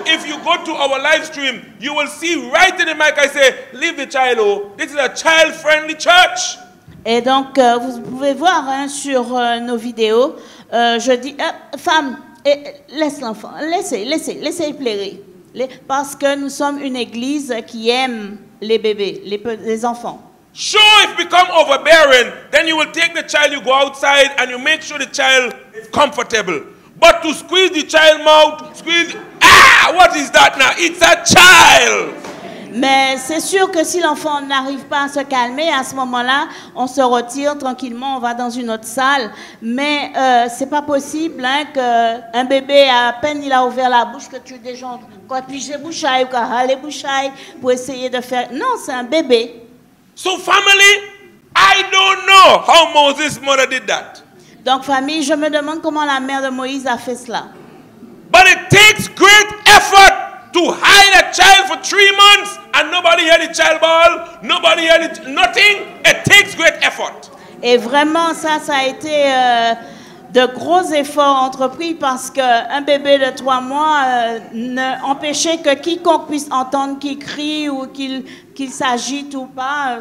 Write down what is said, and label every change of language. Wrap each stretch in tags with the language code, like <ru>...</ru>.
<en>If you go to our live stream, you will see right in the mic, I say, leave the child alone. This is a child-friendly church.</en> <fr>Et donc, vous pouvez voir sur nos vidéos, je dis, femme, laisse l'enfant, laissez pleurer. Parce que nous sommes une église qui aime les bébés, les enfants.</fr> <en>Sure, if you become overbearing, then you will take the child, you go outside, and you make sure the child is comfortable. But to squeeze the child mouth, what is that now? It's a child.</en> <fr>Mais c'est sûr que si l'enfant n'arrive pas à se calmer, à ce moment-là, on se retire tranquillement, on va dans une autre salle. Mais c'est pas possible qu'un bébé, à peine il a ouvert la bouche, que tu déjà piger bouchaille ou aller bouchaille pour essayer de faire... Non, c'est un bébé.</fr> <en>So family, I don't know how Moses' mother did that.</en> <fr>Donc famille, je me demande comment la mère de Moïse a fait cela.</fr> <en>But it takes great effort to hide a child for 3 months and nobody hear the child bawl, nobody hear nothing. It takes great effort.</en> <fr>Et vraiment, ça a été de gros efforts entrepris parce qu'un bébé de 3 mois ne empêchait que quiconque puisse entendre qu'il crie ou qu'il s'agite ou pas.</fr>